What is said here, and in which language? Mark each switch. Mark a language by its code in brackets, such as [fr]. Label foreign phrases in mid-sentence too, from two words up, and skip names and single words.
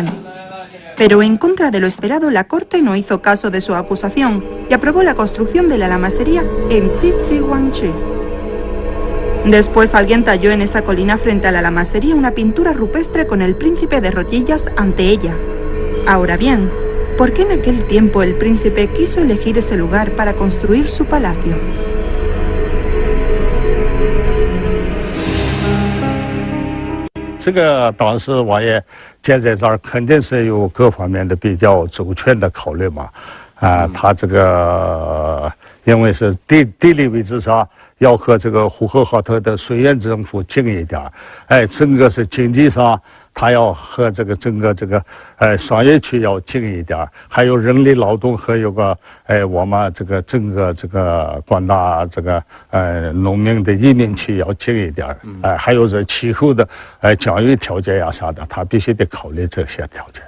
[es] Pero en contra de lo esperado, la corte no hizo caso de su acusación y aprobó la construcción de la lamasería en Tzitzi-Guangchi. Después alguien talló en esa colina frente a la lamasería una pintura rupestre con el príncipe de rodillas ante ella. Ahora bien, ¿por qué en aquel tiempo el príncipe quiso elegir ese lugar para construir su palacio? [zh] 这个当时王爷建在这儿，肯定是有各方面的比较周全的考虑嘛。他这个因为是地理位置上要和这个呼和浩特的绥远政府近一点，整个是经济上他要和这个整个这个商业区要近一点，还有人力劳动和有个我们这个整个这个广大这个农民的移民区要近一点，还有这气候的降雨条件呀啥的，他必须得考虑这些条件。